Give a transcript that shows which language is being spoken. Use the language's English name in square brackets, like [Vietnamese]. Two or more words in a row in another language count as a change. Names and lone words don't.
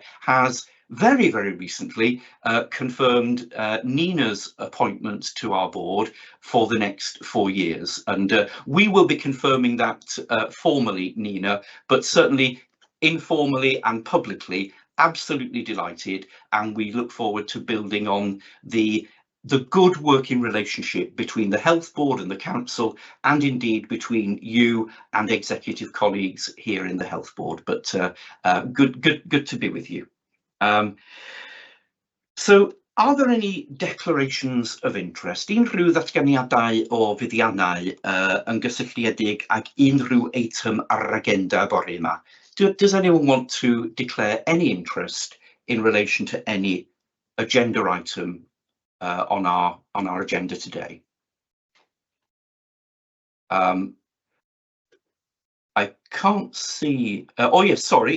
[English] has very recently confirmed Nina's appointment to our board for the next 4 years, and we will be confirming that formally, Nina, but certainly informally and publicly, absolutely delighted, and we look forward to building on the good working relationship between the Health Board and the Council, and indeed between you and executive colleagues here in the Health Board. But good to be with you. So, are there any declarations of interest? [Welsh] Unrhyw ddatganiadau o fuddiannau yn gysylltiedig ag unrhyw item ar yr agenda bore yma? [English] Does anyone want to declare any interest in relation to any agenda item on our agenda today? I can't see. Oh yes, sorry.